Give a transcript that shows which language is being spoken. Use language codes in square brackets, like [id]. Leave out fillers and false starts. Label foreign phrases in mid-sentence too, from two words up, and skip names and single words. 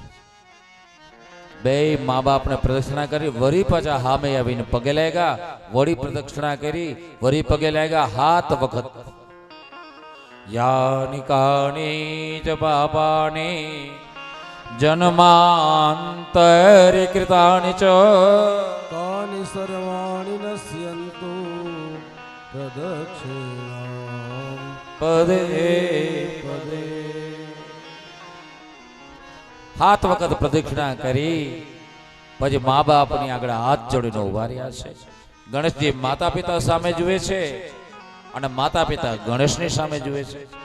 [gu] બે મા બાપને પ્રદક્ષિણા કરી, વળી પાછા હામે આવીને પગે લાગ્યા, વળી પ્રદક્ષિણા કરી, વળી પગે લાગ્યા 7 વખત. [sa] યાની કાની ચ પાપાની જન્માંતરે કૃતાની ચ तानि सर्वाणि नश्यन्तु प्रदक्षिणां પદે પદે. [gu] 7 વખત પ્રદક્ષિણા કરી પછી મા બાપની આગળ હાથ જોડીને ઉભા રહ્યા છે. ગણેશજી માતા પિતા સામે જુએ છે અને માતા પિતા ગણેશની સામે જુએ છે.